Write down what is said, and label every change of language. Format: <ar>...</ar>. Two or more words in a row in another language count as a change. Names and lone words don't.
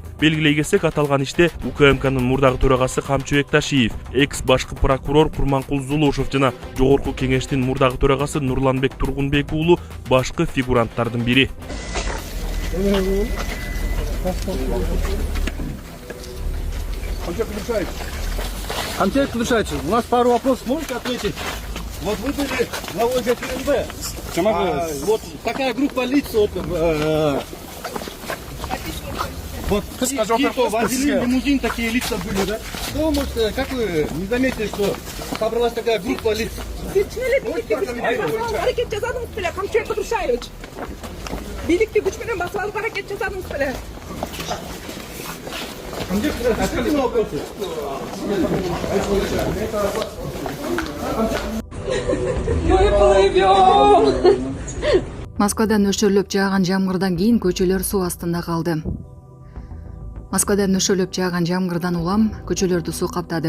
<ky>Белгилей кетсек, аталган иште УКМКнын мурдагы төрагасы Камчыбек Ташиев, экс башкы прокурор Курманкул Зулушев жана Жогорку кеңештин мурдагы төрагасы Нурланбек Тургунбек уулу башкы фигуранттардын бири.</ky> <ru>Камчыбек Кудушевич, у нас пару вопросов можете ответить? Вот вы были на ОЗ ФНБ. Вот такая группа лиц, вот типа возили лимузин, такие лица были, да? Что вы можете, как вы не заметили, что собралась такая группа лиц?</ru> <ky>Hareket жазадыңыз беле, Камчыбек Кудушевич. Бийликти күч менен басып алып аракет жасадыңыз беле?</ky> <ru>Ответьте на вопросы.</ru> <ky>Москвада нөшөрлөп жааган жамгырдан кийин көчөлөр суу астында калды. Москвада нөшөрлөп жааган жамгырдан улам көчөлөрдү суу каптады.</ky>